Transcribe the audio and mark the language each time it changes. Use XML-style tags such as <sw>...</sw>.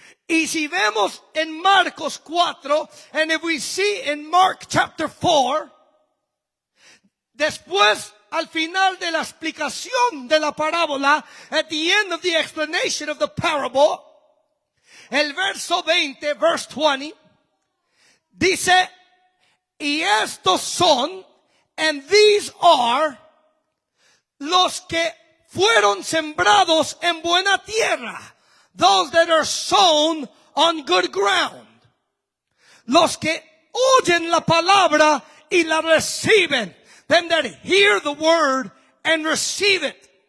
<es>Y si vemos en Marcos 4,</es> <en>and if we see in Mark chapter 4,</en> <es>después, al final de la explicación de la parábola,</es> <en>at the end of the explanation of the parable,</en> <es>el verso 20,</es> <en>verse 20,</en> <es>dice, y estos son,</es> <en>and these are,</en> <es>los que fueron sembrados en buena tierra.</es> <en>Those that are sown on good ground.</en> <es>Los que oyen la palabra y la reciben.</es> <en>Them that hear the word and receive it.</en>